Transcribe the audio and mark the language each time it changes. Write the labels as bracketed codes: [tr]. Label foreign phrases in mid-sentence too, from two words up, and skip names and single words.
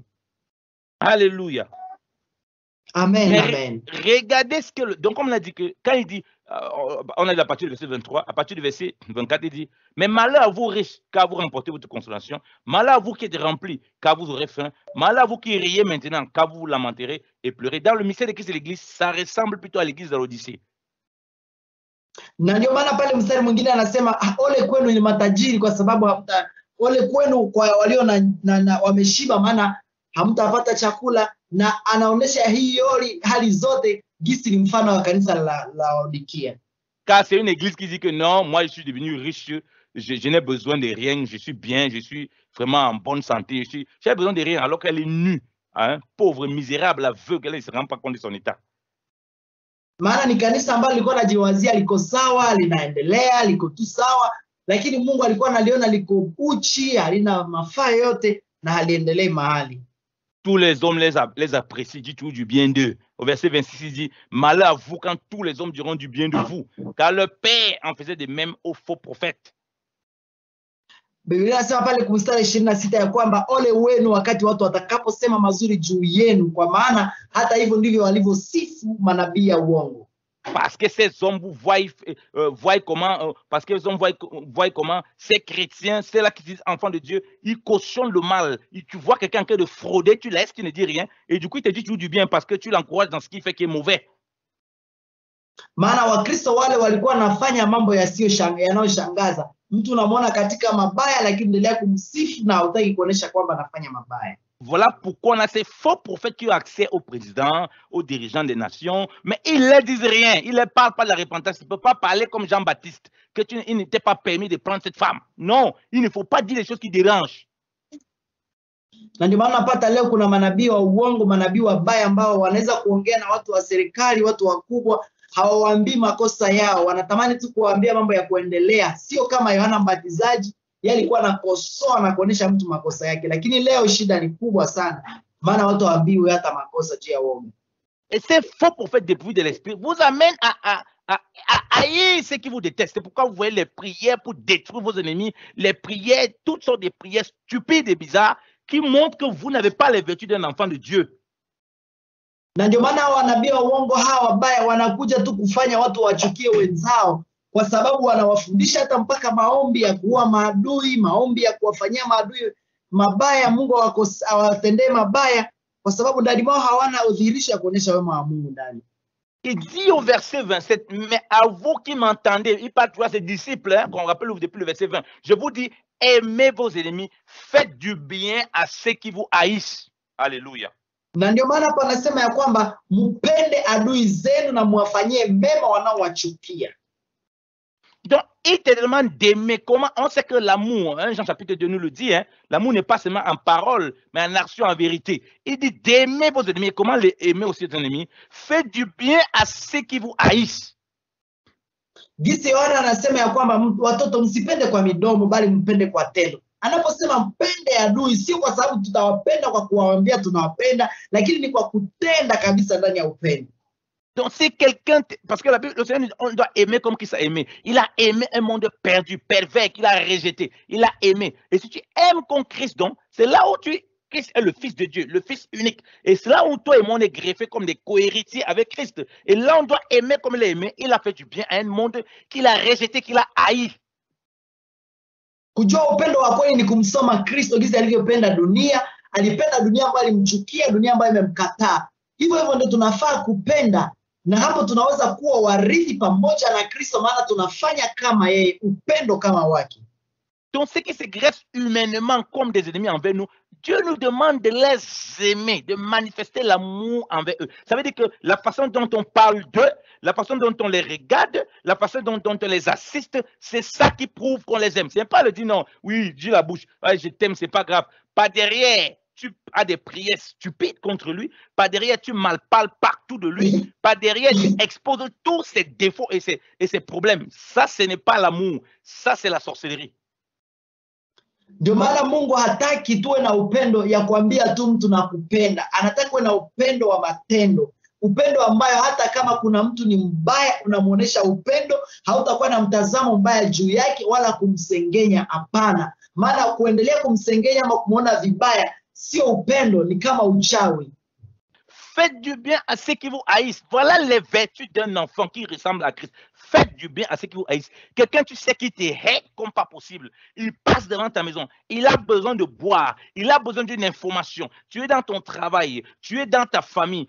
[fr] Alléluia. Amen, Mais amen. regardez ce que... Donc, comme on a dit que quand il dit, on a dit à partir du verset 23, à partir du verset 24, il dit, mais malheur à vous riches, car vous remportez votre consolation. Malheur à vous qui êtes remplis, car vous aurez faim. Malheur à vous qui riez maintenant, car vous lamenterez et pleurez. Dans le mystère de Christ et l'église, ça ressemble plutôt à l'église de l'Odyssée. [sw] Na ndio maana pale mstari mwingine anasema ole kwenu ni matajiri kwa sababu hamta, ole kwenu kwa walio na wameshiba maana hamtapata chakula, na anaonesha hii hali zote gisi ni mfano wa kanisa la Laodikia. [fr] Car c'est une église qui dit que non, moi je suis devenu riche, je n'ai besoin de rien, je suis bien, je suis vraiment en bonne santé, j'ai besoin de rien, alors qu'elle est nue, hein, pauvre, misérable, aveugle, elle ne se rend pas compte de son état. [sw] Maana ni kanisa ambalo lilikuwa najiwazia liko sawa, linaendelea, liko tu sawa, lakini Mungu alikuwa analiona liko uchi, halina mafaa yote na haliendelei mahali. [fr] Tous les hommes les apprécient, dit tout du bien d'eux. Au verset 26, il dit, malheur à vous quand tous les hommes diront du bien de vous, car le Père en faisait de même aux faux prophètes. [sw] Biblia inasema pale kwa mstari 26 ya kwamba ole wenu wakati watu watakaposema mazuri juu yenu, kwa maana hata hivyo ndivyo walivyosifu manabii ya uongo. [fr] Parce que ces hommes vous voient comment, parce que les hommes voient comment ces chrétiens, ceux-là qui disent enfants de Dieu, ils cautionnent le mal. Tu vois quelqu'un qui est de frauder, tu laisses, tu ne dis rien, et du coup il te dit toujours du bien parce que tu l'encourages dans ce qu'il fait qui est mauvais. [sw] Maana Wakristo wale walikuwa wanafanya mambo yanayoshangaza. Mtu unamwona katika mabaya lakini endelea kumsifu na hutaki kuonesha kwamba anafanya mabaya. [fr] Voilà pourquoi on a ces faux prophètes qui ont accès au président, aux dirigeants des nations, mais ils ne leur disent rien, ils ne leur parlent pas de la repentance, ils ne peuvent pas parler comme Jean-Baptiste, il n'était pas permis de prendre cette femme. Non, il ne faut pas dire les choses qui dérangent. [sw] Na ndio maana napata leo kuna manabii wa uongo, manabii wabaya ambao wanaweza kuongea na watu wa serikali, watu wakubwa, hawawaambii makosa yao, wanatamani tu kuwaambia mambo ya kuendelea. Sio kama Yohana Mbatizaji, yeye alikuwa anakosoa na kuonesha mtu makosa yake, lakini leo shida ni kubwa sana, maana watu hawaambiwi hata makosa juu ya uongo. [fr] Et ces faux prophètes dépourvus de l'esprit vous amènent à haïr ceux qui vous détestent. C'est pourquoi vous voyez les prières pour détruire vos ennemis, les prières, toutes sortes de prières stupides et bizarres qui montrent que vous n'avez pas les vertus d'un enfant de Dieu. [sw] Na ndio maana wanabii wa uongo hawa wabaya wanakuja tu kufanya watu wachukie wenzao, kwa sababu wanawafundisha hata mpaka maombi ya kuua maadui, maombi ya kuwafanyia maadui mabaya, Mungu awatendee mabaya, kwa sababu ndani mwao hawana udhihirisho ya kuonesha wema wa Mungu ndani. [fr] Il dit au verset 27, mais à vous qui m'entendez, il parle à ses disciples, hein, qu'on rappelle depuis le verset 20, je vous dis, aimez vos ennemis, faites du bien à ceux qui vous haïssent. Alléluia. [sw] Na ndio maana hapa anasema ya kwamba mpende adui zenu na muwafanyie mema wanaowachukia. [fr] Donc, il te demande d'aimer. Comment on sait que l'amour, hein, Jean chapitre 2 nous le dit, hein, l'amour n'est pas seulement en parole, mais en action, en vérité. Il dit d'aimer vos ennemis. Comment les aimer aussi vos ennemis? Faites du bien à ceux qui vous haïssent. [sw] Gisi Yohana anasema ya kwamba watoto msipende kwa midomo bali mpende kwa tendo. Anaposema mpende adui, sio kwa sababu tutawapenda kwa kuwaambia tunawapenda, lakini ni kwa kutenda kabisa ndani ya upendo. [fr] Donc, c'est quelqu'un, parce que la Bible, le Seigneur, on doit aimer comme qu'il s'est aimé. Il a aimé un monde perdu, pervers, qu'il a rejeté. Il a aimé. Et si tu aimes comme Christ, donc, c'est là où Christ est le Fils de Dieu, le Fils unique. Et c'est là où toi et moi, on est greffés comme des cohéritiers avec Christ. Et là, on doit aimer comme il a aimé. Il a fait du bien à un monde qu'il a rejeté, qu'il a haï. [sw] Kujua upendo wa kweli ni kumsoma Kristo jinsi alivyopenda dunia, alipenda dunia ambayo alimchukia, dunia ambayo imemkataa. Hivyo ndio tunafaa kupenda, na hapo tunaweza kuwa warithi pamoja na Kristo, maana tunafanya kama yeye, upendo kama wake. [fr] Donc ceux qui se greffent humainement comme des ennemis envers nous, Dieu nous demande de les aimer, de manifester l'amour envers eux. Ça veut dire que la façon dont on parle d'eux, la façon dont on les regarde, la façon dont on les assiste, c'est ça qui prouve qu'on les aime. C'est pas le dire non, oui, dis la bouche, ouais, je t'aime, c'est pas grave. Pas derrière, tu as des prières stupides contre lui, pas derrière, tu malparles partout de lui, pas derrière, tu exposes tous ses défauts et ses problèmes. Ça, ce n'est pas l'amour, ça, c'est la sorcellerie. [sw] Ndio maana Mungu hataki tuwe na upendo ya kuambia tu mtu nakupenda. Anataka uwe na upendo wa matendo. Upendo ambayo hata kama kuna mtu ni mbaya unamuonesha upendo, hautakuwa na mtazamo mbaya juu yake wala kumsengenya, hapana. Maana kuendelea kumsengenya ama kumuona vibaya sio upendo, ni kama uchawi. [fr] Faites du bien à ceux qui vous haïssent. Voilà les vertus d'un enfant qui ressemble à Christ. Faites du bien à ceux qui vous haïssent. Quelqu'un, tu sais, qui te hait comme pas possible. Il passe devant ta maison. Il a besoin de boire. Il a besoin d'une information. Tu es dans ton travail. Tu es dans ta famille.